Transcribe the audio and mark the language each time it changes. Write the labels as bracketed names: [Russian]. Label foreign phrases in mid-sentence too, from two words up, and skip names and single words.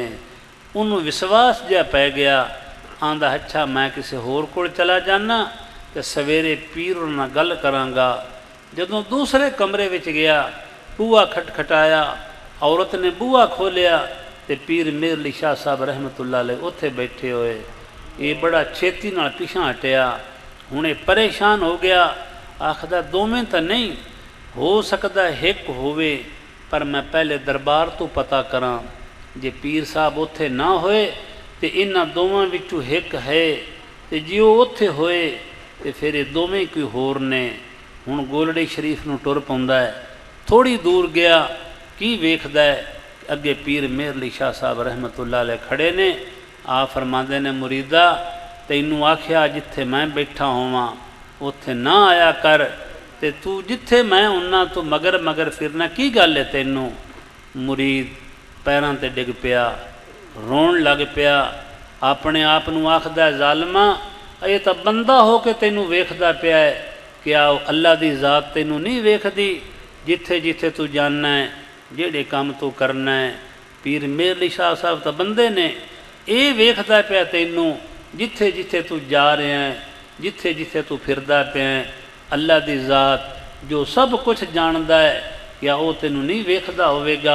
[Punjabi] ਉਨ੍ਹੋਂਨੇ ਵਿਸ਼ਵਾਸ ਜਿਹਾ ਪੈ ਗਇਆ। ਆਂਦਾ ਅੱਛਾ ਮੈਂ ਕਿਸੀ ਹੋਰ ਕੋਲ ਚਲਾ ਜਾਨਾ ਤੋ ਸਵੇਰੇ ਪੀਰ ਨਾਲ ਗੱਲ ਕਰਾਂਗਾ। ਜਦੋਂ ਦੂਸਰੇ ਕਮਰੇ ਵਿੱਚ ਗਇਆ, ਬੂਹਾ ਖਟਖਟਾਇਆ, ਔਰਤ ਨੇ ਬੂਹਾ ਖੋਲ੍ਹਿਆ ਤੋ ਪੀਰ ਮੇਹਰ ਅਲੀ ਸ਼ਾਹ ਸਾਹਿਬ [Arabic] رحمة الله عليه [Punjabi] ਉੱਥੇ ਬੈਠੇ ਹੋਏ। ਯੇ ਬੜਾ ਛੇਤੀ ਨਾਲ ਪਿੱਛਾ ਹਟਿਆ, ਹੁਣੇ ਪਰੇਸ਼ਾਨ ਹੋ ਗਇਆ। ਆਖਦਾ ਦੋਵੇਂ ਤੋ ਨਹੀਂ ਹੋ ਸਕਤਾ, ਏਕ ਹੋਵੇ, ਪਰ ਮੈਂ ਪਹਿਲੇ ਦਰਬਾਰ ਤੋ ਪਤਾ ਕਰਾ। ਜੇ ਪੀਰ ਸਾਹਿਬ ਉੱਥੇ ਨਾ ਹੋਏ ਤੋ ਇਨ੍ਹਾਂ ਦੋਵਾਂ ਵਿੱਚੋਂ ਏਕ ਹੈ, ਤੋ ਜੇ ਵੋ ਉੱਥੇ ਹੋਏ ਤੋ ਫਿਰ ਯੇ ਦੋਵੇਂ ਕੋਈ ਹੋਰ ਨੇ। ਹੁਣ ਗੋਲੜੀ ਸ਼ਰੀਫ਼ ਨੂੰ ਟੁਰ ਪੌਂਦਾ ਹੈ। ਥੋੜ੍ਹੀ ਦੂਰ ਗਇਆ, ਕੀ ਵੇਖਦਾ ਹੈ ਅੱਗੇ ਪੀਰ ਮੇਹਰ ਅਲੀ ਸ਼ਾਹ ਸਾਹਿਬ [Arabic] رحمة الله عليه [Punjabi] ਖੜ੍ਹੇ ਨੇ। ਆ ਫ਼ਰਮਾਂਦੇ ਨੇ, ਮੁਰੀਦਾ ਤੈਨੂੰ ਆਖਿਆ ਜਿੱਥੇ ਮੈਂ ਬੈਠਾ ਹੋਵਾਂ ਉੱਥੇ ਨਾ ਆਇਆ ਕਰ, ਤੇ ਤੂੰ ਜਿੱਥੇ ਮੈਂ ਉੱਨਾ ਤੋ ਮਗਰ ਮਗਰ ਫਿਰਨਾ ਕੀ ਗੱਲ ਹੈ ਤੈਨੂੰ। ਮੁਰੀਦ ਪੈਰਾਂ ਤੇ ਡਿੱਗ ਪਿਆ, ਰੋਣ ਲੱਗ ਪਿਆ, ਅਪਣੇ ਆਪ ਨੂੰ ਆਖਦਾ ਜ਼ਾਲਮਾ ਯੇ ਤੋ ਬੰਦਾ ਹੋ ਕੇ ਤੈਨੂੰ ਵੇਖਦਾ ਪਿਆ ਹੈ, ਕਿਆ ਅੱਲਾ ਦੀ ਜ਼ਾਤ ਤੈਨੂੰ ਨਹੀਂ ਵੇਖਦੀ? ਜਿੱਥੇ ਜਿੱਥੇ ਤੂੰ ਜਾਨਾ ਹੈ, ਜਿਹੜੇ ਕੰਮ ਤੂੰ ਕਰਨਾ ਹੈ। ਪੀਰ ਮੇਹਰ ਅਲੀ ਸ਼ਾਹ ਸਾਹਿਬ ਤਾਂ ਬੰਦੇ ਨੇ, ਇਹ ਵੇਖਦਾ ਪਿਆ ਤੈਨੂੰ ਜਿੱਥੇ ਜਿੱਥੇ ਤੂੰ ਜਾ ਰਿਹਾ ਹੈ, ਜਿੱਥੇ ਜਿੱਥੇ ਤੂੰ ਫਿਰਦਾ ਪਿਆ। ਅੱਲਾ ਦੀ ਜ਼ਾਤ ਜੋ ਸਭ ਕੁਛ ਜਾਣਦਾ ਹੈ, ਕਿਆ ਉਹ ਤੈਨੂੰ ਨਹੀਂ ਵੇਖਦਾ ਹੋਵੇਗਾ?